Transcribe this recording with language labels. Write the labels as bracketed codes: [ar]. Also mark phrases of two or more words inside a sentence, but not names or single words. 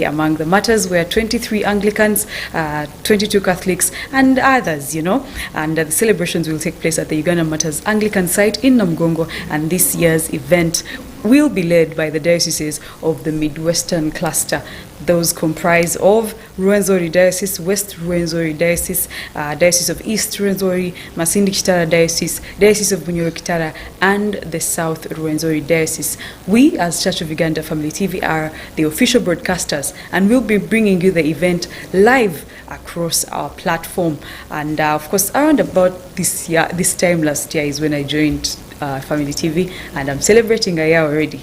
[en] Among the martyrs were 23 Anglicans, 22 Catholics, and others, you know. And the celebrations will take place at the Uganda Martyrs Anglican site in Namgongo, and this year's event will be led by the dioceses of the Midwestern Cluster. Those comprise of Ruwenzori Diocese, West Ruwenzori Diocese, Diocese of East Ruwenzori, Masindi Kitara Diocese, Diocese of Bunyoro Kitara, and the South Ruwenzori Diocese. We, as Church of Uganda Family TV, are the official broadcasters, and we'll be bringing you the event live across our platform. And of course, around about this time last year is when I joined Family TV, and I'm celebrating a year already.